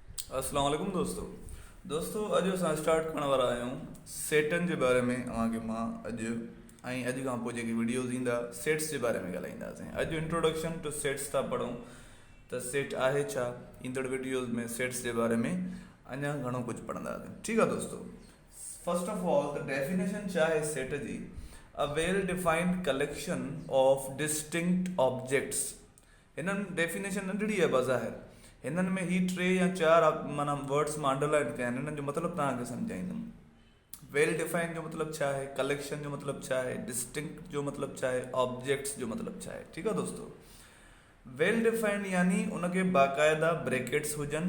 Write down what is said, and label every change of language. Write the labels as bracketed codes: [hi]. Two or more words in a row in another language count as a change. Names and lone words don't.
[sd] अस्सलाम वालेकुम दोस्तों अॼु असां स्टार्ट करण वारा आहियूं सेटनि जे बारे में। अव्हांखे मां अॼु खां पोइ जेकी वीडियोज़ ईंदा सेट्स जे बारे में ॻाल्हाईंदासीं। अॼु [en] introduction to sets [sd] था पढ़ूं त सेट आहे छा। ईंदड़ वीडियोज़ में सेट्स जे बारे में अञा घणो कुझु पढ़ंदासीं। ठीकु आहे दोस्तों, [en] first of all the definition [sd] छा आहे सेट जी। [en] a well defined collection of distinct objects. [sd] हिननि डेफिनेशन नंढड़ी आहे बज़ाहिर, हिननि में ही 3 या 4 माना वर्ड्स मां अंडरलाइन कया आहिनि। हिननि जो मतिलबु तव्हांखे सम्झाईंदुमि। [en] well defined [sd] जो मतिलबु छा आहे, कलेक्शन जो मतिलबु छा आहे, डिस्टिंक्ट जो मतिलबु छा आहे, ऑब्जेक्ट्स जो मतिलबु छा आहे। ठीकु आहे दोस्तों, [en] well defined [sd] यानी उनखे बाक़ाइदा ब्रैकेट्स हुजनि।